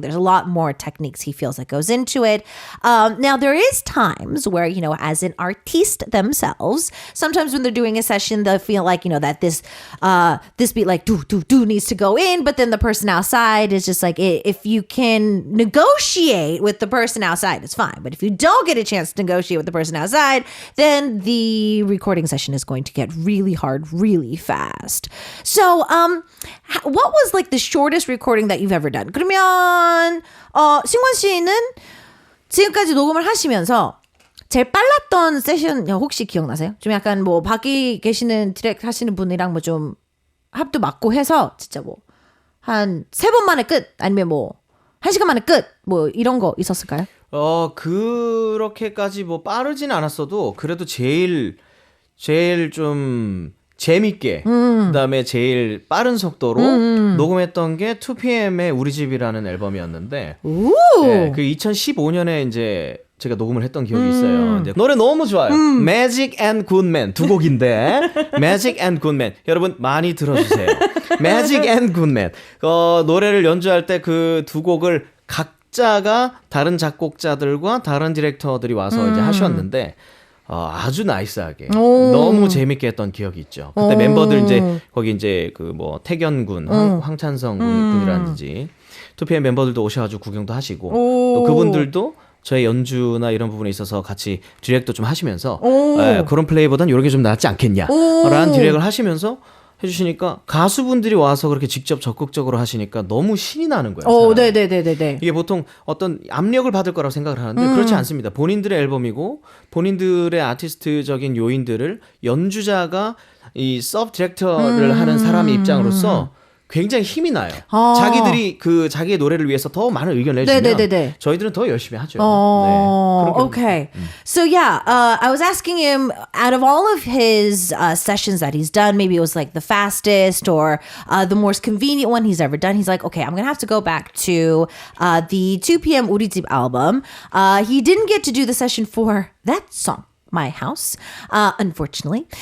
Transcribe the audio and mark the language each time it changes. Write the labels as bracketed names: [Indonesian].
[English] There's a lot more techniques he feels that goes into it. Now, there is times where, you know, as an artiste themselves, sometimes when they're doing a session, they'll feel like, you know, that this beat like do needs to go in, but then the person outside is just like, if you can negotiate with the person outside, it's fine. But if you don't get a chance to negotiate with the person outside, then the recording session is going to get really hard really fast. So, what was like the shortest recording that you've ever done? [Korean] 그러면 승관 씨는 지금까지 녹음을 하시면서 제일 빨랐던 세션 혹시 기억나세요? 좀 약간 뭐 밖에 계시는 디렉트 하시는 분이랑 뭐 좀 합도 맞고 해서 진짜 뭐 한 3번 만에 끝, 아니면 뭐 1시간 만에 끝, 뭐 이런 거 있었을까요? 그렇게까지 뭐 빠르진 않았어도 그래도 제일 좀 재밌게 그다음에 제일 빠른 속도로 녹음했던 게 2PM의 우리 집이라는 앨범이었는데 네, 그 2015년에 이제 제가 녹음을 했던 기억이 있어요. 근데 노래 너무 좋아요. Magic and Good Man 두 곡인데 Magic and Good Man 여러분 많이 들어주세요. Magic and Good Man 노래를 연주할 때 그 두 곡을 각자가 다른 작곡자들과 다른 디렉터들이 와서 이제 하셨는데 아주 나이스하게 너무 재밌게 했던 기억이 있죠. 그때 멤버들 이제 거기 이제 그 뭐 태견 군, 황찬성 군이라든지 2PM 멤버들도 오셔가지고 구경도 하시고 또 그분들도 저의 연주나 이런 부분에 있어서 같이 디렉도 좀 하시면서 그런 플레이보단 이런 게 좀 낫지 않겠냐라는 디렉을 하시면서 해주시니까 가수분들이 와서 그렇게 직접 적극적으로 하시니까 너무 신이 나는 거예요. 네네네네. 이게 보통 어떤 압력을 받을 거라고 생각을 하는데 그렇지 않습니다. 본인들의 앨범이고 본인들의 아티스트적인 요인들을 연주자가 이 서브 디렉터를 하는 사람의 입장으로서 굉장히 힘이 나요. 자기들이 그 자기의 노래를 위해서 더 많은 의견을 내주면 저희들은 더 열심히 하죠. [English] Okay. So yeah, I was asking him, out of all of his sessions that he's done, maybe it was like the fastest or the most convenient one he's ever done. He's like, okay, I'm going to have to go back to the 2PM 우리 집 album. He didn't get to do the session for that song, My House, unfortunately.